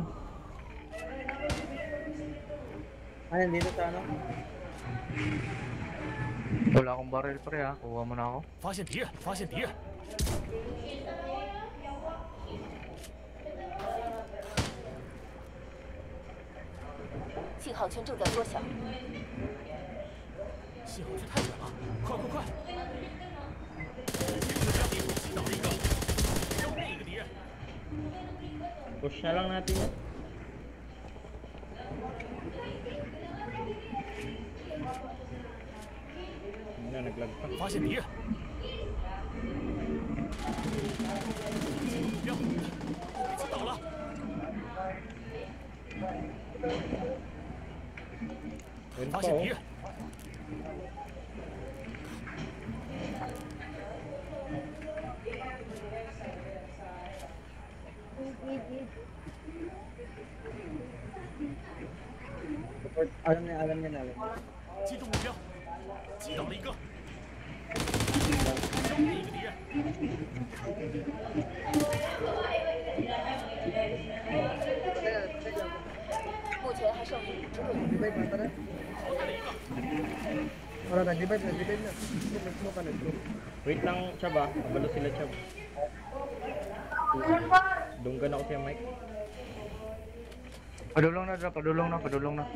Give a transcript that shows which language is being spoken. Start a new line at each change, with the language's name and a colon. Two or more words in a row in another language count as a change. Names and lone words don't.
Filipino: Ayun, dito sa ano? Wala akong barrel, pre, ha. Kuha mo na ako.
Chinese: 发现敌人，发现敌人，信号圈正在缩小，信号区太远了，快快快！击倒了一个，消灭一个敌人。
Filipino: Push na lang natin yan. Na, naglag pa.
Chinese: 发现敌人，目标，被击倒了。
Filipino: Yun
Chinese: 发
Filipino: pa,
Chinese: 现 oh. 敌人，
Filipino: Alam niya, alam niya.
Chinese: 击中目标，击倒了一个，消灭一个敌人。目前还剩5支队伍。
Filipino: Divide na, tara.
Chinese: 淘汰了一个，
Filipino: Wala na, divide na. Smoke ka na, smoke.
Cebuano: Wait lang, Chab, ah. Kabalo sila, Chab. Dunggan ako siya, Mike. Padulong na, Dra. Padulong na.